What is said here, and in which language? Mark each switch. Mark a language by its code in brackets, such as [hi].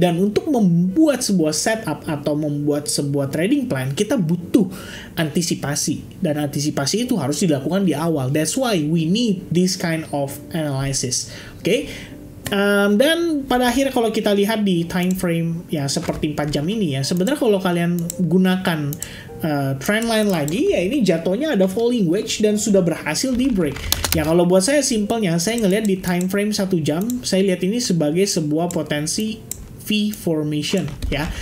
[id] Dan untuk membuat sebuah setup atau membuat sebuah trading plan, kita butuh antisipasi, dan antisipasi itu harus dilakukan di awal. [en] That's why we need this kind of analysis. [id] Oke? Dan pada akhirnya kalau kita lihat di time frame ya seperti 4 jam ini ya, sebenarnya kalau kalian gunakan trend line lagi ya, ini jatuhnya ada falling wedge dan sudah berhasil di break. Ya kalau buat saya simpelnya, saya ngelihat di time frame 1 jam, saya lihat ini sebagai sebuah potensi V formation ya.